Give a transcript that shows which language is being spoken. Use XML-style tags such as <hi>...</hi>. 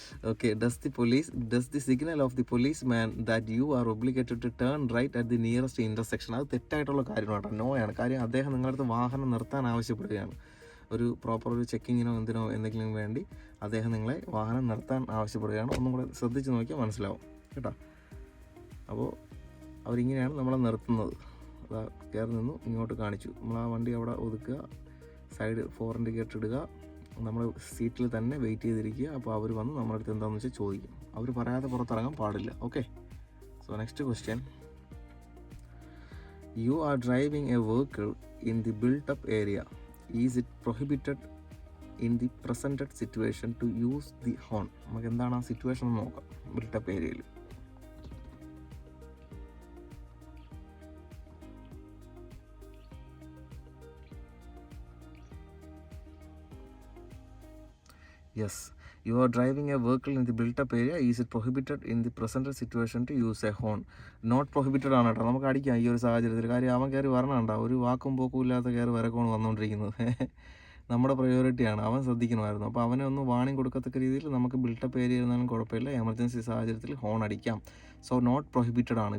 <en>Okay, does the signal of the policeman that you are obligated to turn right at the nearest intersection?</en> <ml>അത് തെറ്റായിട്ടുള്ള കാര്യമാണ്. No ആണ്. കാര്യം അദ്ദേഹം നിങ്ങളടുത്ത് വാഹനം നിർത്താൻ ആവശ്യപ്പെടുകയാണ്. ഒരു പ്രോപ്പർ ഒരു ചെക്കിങ്ങിനോ എന്തെങ്കിലും വേണ്ടി അദ്ദേഹം നിങ്ങളെ വാഹനം നിർത്താൻ ആവശ്യപ്പെടുകയാണ്. ഒന്നും കൂടെ ശ്രദ്ധിച്ച് നോക്കിയാൽ മനസ്സിലാവും കേട്ടോ. അപ്പോൾ അവരിങ്ങനെയാണ് നമ്മളെ നിർത്തുന്നത്. അതാ കയറി നിന്നു, ഇങ്ങോട്ട് കാണിച്ചു, നമ്മൾ ആ വണ്ടി അവിടെ ഒതുക്കുക, സൈഡ് 4 ഇൻഡിക്കേറ്റർ ഇടുക, നമ്മൾ സീറ്റിൽ തന്നെ വെയിറ്റ് ചെയ്തിരിക്കുക. അപ്പോൾ അവർ വന്ന് നമ്മുടെ അടുത്ത് എന്താണെന്ന് വെച്ചാൽ ചോദിക്കും. അവർ പറയാതെ പുറത്തിറങ്ങാൻ പാടില്ല.</ml> <en>Okay, so next question, you are driving a vehicle in the built up area. Is it prohibited in the presented situation to use the horn?</en> <ml>നമുക്ക് എന്താണ് ആ സിറ്റുവേഷൻ എന്ന് നോക്കാം.</ml> <en>Built up ഏരിയയിൽ yes, you are driving a vehicle in the built-up area. Is it prohibited in the present situation to use a horn? Not prohibited</en> <ml>ആണ് കേട്ടോ. നമുക്ക് അടിക്കാം ഈ ഒരു സാഹചര്യത്തിൽ. കാര്യം അവൻ കയറി വരണണ്ട, ഒരു വാക്കും പോക്കും ഇല്ലാത്ത കയറി വരക്കമാണ് വന്നുകൊണ്ടിരിക്കുന്നത്. നമ്മുടെ പ്രയോറിറ്റിയാണ്, അവൻ ശ്രദ്ധിക്കണമായിരുന്നു. അപ്പോൾ അവനെ ഒന്ന് വാണിംഗ് കൊടുക്കത്തക്ക രീതിയിൽ നമുക്ക് ബിൽട്ടപ്പ് ഏരിയ ഇരുന്നാലും കുഴപ്പമില്ല. എമർജൻസി സാഹചര്യത്തിൽ ഹോൺ അടിക്കാം. സോ നോട്ട് പ്രൊഹിബിറ്റഡ് ആണ്.</ml>